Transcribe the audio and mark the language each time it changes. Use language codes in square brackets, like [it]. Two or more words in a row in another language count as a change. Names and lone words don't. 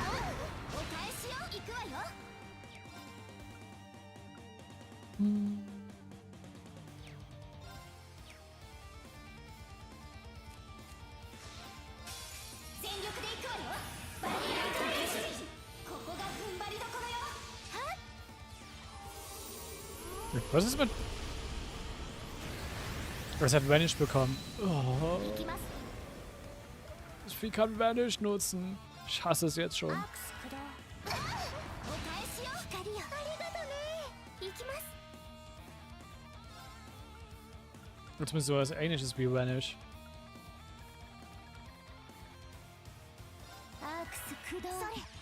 [ja] はあ、お返しよ。行くわよ。全力で行くわよ。バリアントレーシン。ここが踏ん張りどころよ。はっ。 [de] Was ist mit... Es hat Vanish bekommen. Oh, [ja] 行きます。 [de] das Vieh kann Vanish nutzen. Ich hasse es jetzt schon. [ja] アークス駆動。お返しよ。光よ。ありがとね。行きます。 [de] Zumindest so was Ähnliches wie Vanish. [ja] アークス駆動。それ。